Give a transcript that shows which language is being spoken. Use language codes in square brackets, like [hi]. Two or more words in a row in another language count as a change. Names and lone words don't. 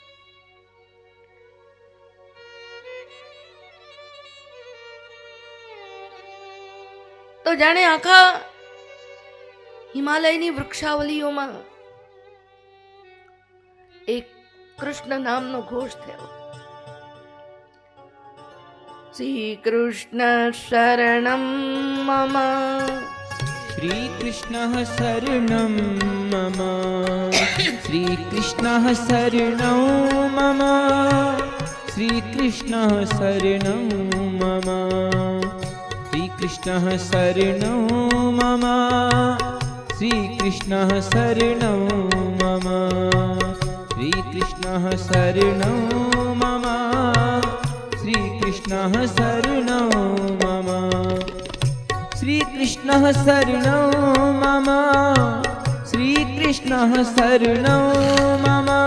[gu] તો જાણે આખા હિમાલયની વૃક્ષાવલીઓમાં એક કૃષ્ણ નામનો ઘોષ થયો. [sa] श्री कृष्ण शरणम मम, श्री कृष्ण शरणम मम, श्रीकृष्णः शरणं मम श्रीकृष्णः शरणं मम श्रीकृष्णः शरणं मम श्रीकृष्णः शरणं मम श्रीकृष्णः शरणं मम श्रीकृष्णः शरणं मम श्रीकृष्णः शरणं मम श्रीकृष्णः शरणं मम